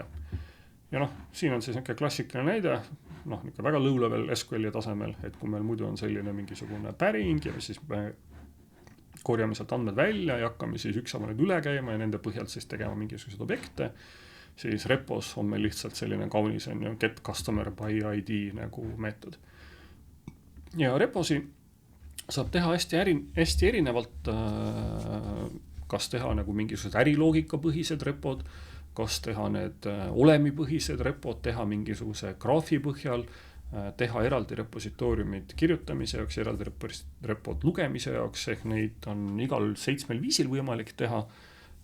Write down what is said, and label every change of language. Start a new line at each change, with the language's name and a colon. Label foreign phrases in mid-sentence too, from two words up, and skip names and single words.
Estonian: Ja siin on siis klassikaline näide, väga low-level SQL-i tasemel, et kui meil muidu on selline mingisugune päring ja siis me korjame sealt andmed välja ja hakkame siis ükshaaval need üle käima ja nende põhjalt siis tegema mingisuguseid objekte, siis repos on meil lihtsalt selline kaunis
English: get customer by ID
Estonian: nagu meetod. Ja reposi saab teha hästi erinevalt, kas teha nagu mingisugused äriloogika põhised repod, kas teha need olemipõhised repod, teha mingisuguse graafi põhjal, teha eraldi repositooriumid kirjutamise jaoks, eraldi repod lugemise jaoks, ehk neid on igal 7 viisil võimalik teha.